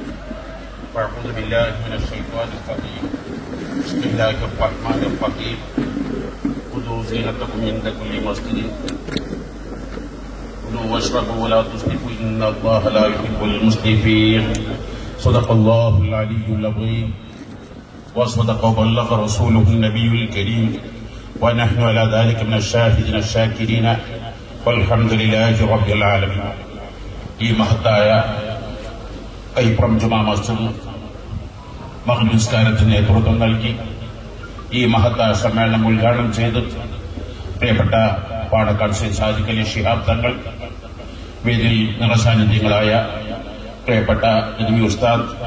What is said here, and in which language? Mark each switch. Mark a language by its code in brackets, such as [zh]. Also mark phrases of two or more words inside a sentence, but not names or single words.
[ar] فأعوذ بالله من الشيطان الرجيم. بسم الله الرحمن الرحيم. خذوا زينتكم عند كل مسجد خذوا واشربوا ولا تسرفوا إن الله لا يحب المسرفين. صدق الله العلي العظيم. وصدق وبلغ رسوله النبي الكريم ونحن على ذلك من الشاهدين الشاكرين والحمد لله رب العالمين. [ml] ഈ മഹത്തായ കൈപ്രം ജുമാ മസ്ജിദ് മഗ്‌രിബ് നിസ്കാരത്തിന് നേതൃത്വം നൽകി ഈ മഹത്തായ സമ്മേളനം ഉദ്ഘാടനം ചെയ്ത് പ്രിയപ്പെട്ട പാണക്കാട് സയ്യിദ് സാദിഖ് അലി ശിഹാബ് തങ്ങൾ, വേദിയിൽ നിറസാന്നിധ്യങ്ങളായ പ്രിയപ്പെട്ട നബി ഉസ്താദ്,